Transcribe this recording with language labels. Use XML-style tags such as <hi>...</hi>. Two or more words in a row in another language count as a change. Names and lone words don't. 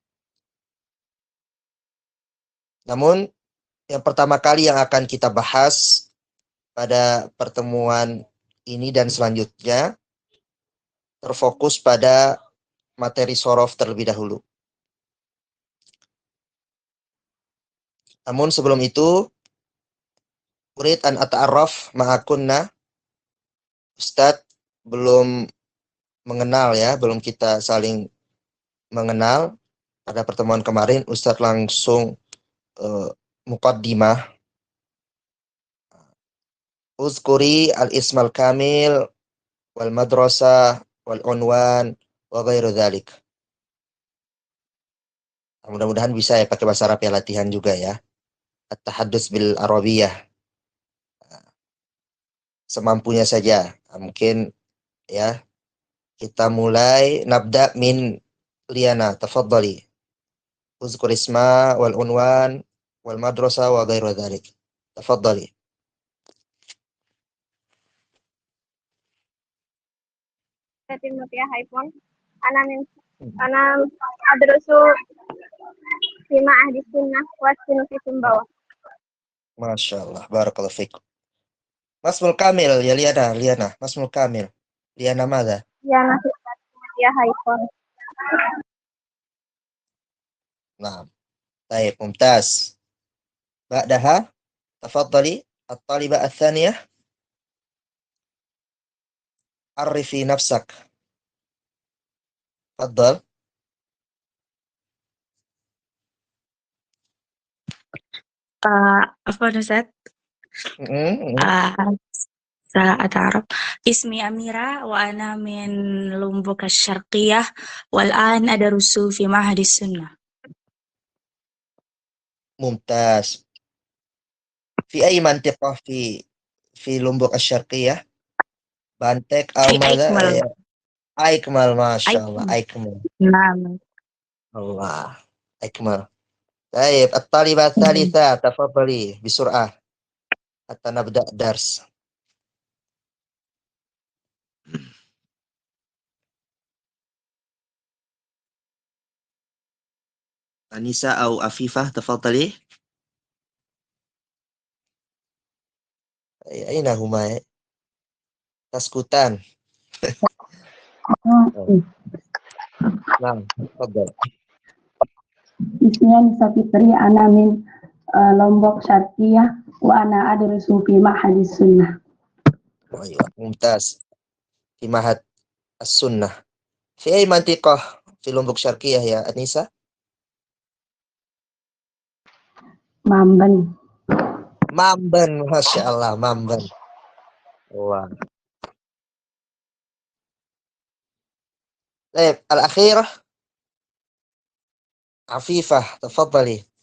<id>Namun, yang pertama kali yang akan kita bahas pada pertemuan ini dan selanjutnya terfokus pada materi sharaf terlebih dahulu. Namun sebelum itu,</id> <ar>أريد أن أتعرف معكن.</ar> <id>Ustadz belum mengenal ya, belum kita saling mengenal. Pada pertemuan kemarin Ustadz langsung muqaddimah.</id> <ar>اذكري الاسم الكامل والمدرسة والعنوان وغير ذلك.</ar> <id>Mudah-mudahan bisa ya pakai bahasa Arab ya, latihan juga ya.</id> <ar>التحدث بالعربية.</ar> <id>Semampunya saja. Mungkin ya. Kita mulai</id> <ar>نبدأ من ليانا، تفضلي. اذكر اسم والعنوان والمدرسة وغير ذلك. Tafadhali. أنا أدرس في معهد السنة وفي سومباوا. ما شاء الله، بارك الله فيكم. ما الاسم الكامل يا ليانا، ما الاسم الكامل. ليانا ماذا? ليانا يا حيفون.</ar> <id>Nah, baik, mumtaz.</id> <ar>بعدها، تفضلي، الطالبة الثانية. عرفي نفسك. Tafadhal.</ar> <id>Apa Ustaz?</id> <ar>Ata'arab. اسمي أميرة وأنا من لومبوك الشرقية والآن أدرس في معهد السنة. ممتاز. في أي منطقة في لومبوك الشرقية? Bantek Fi Almada Aikmal. ya. أيكمال، ما شاء الله، أيكمال. Naam. Allah, Aikmal. Baik, الطالبة الثالثة، تفضلي بسرعة. حتى نبدأ الدرس. أنيسة أو عفيفة، تفضلي. أين هما تسكتان. Nah, tafadhal. Ismnya Nisa Fitri, أنا من لومبوك الشرقية وأنا أدرس في معهد السنة. أيوه، ممتاز. في معهد السنة. في أي منطقة في لومبوك الشرقية يا أنيسة? Mamben. Mamben, ما شاء الله, mamben.</ar> <id>Wah. Baik, al-akhirah.</id> <ar>عفيفة، تفضلي.</ar>